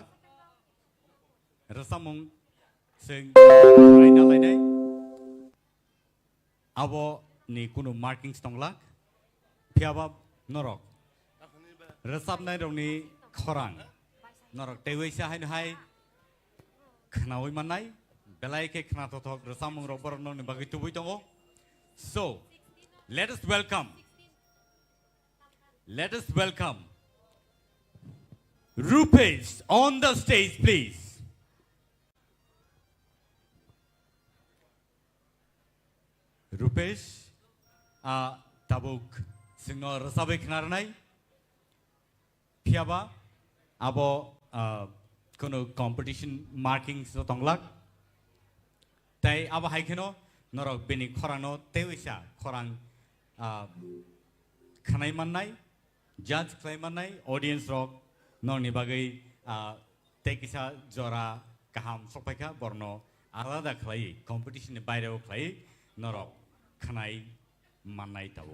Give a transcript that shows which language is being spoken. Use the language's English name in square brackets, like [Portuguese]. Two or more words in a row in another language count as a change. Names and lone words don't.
[Kok Borok] Rasamung sing raina lainai abo ni kuno markings tonglak phiaba norok rasab nai rong ni khorang norok tewei sa hai hai khnawai manai belai ke khna thok rasamung robor no ni bagi tubui tongo. [English] So let us welcome Rupesh on the stage, please. [Kok Borok] Rupesh, tabuk singo rasabe khnarnai, phiaba, abo kono [English] competition markings [Kok Borok] so tonglak, tai abo haikeno norok bini khorano tewisa khorang khanai mannai, [English] judge claim [Kok Borok] mannai, audience rock norni bagai tekisa jora kaham sokpaika borno alada khlai competition ni baireo khlai norok khanai mannai tabu.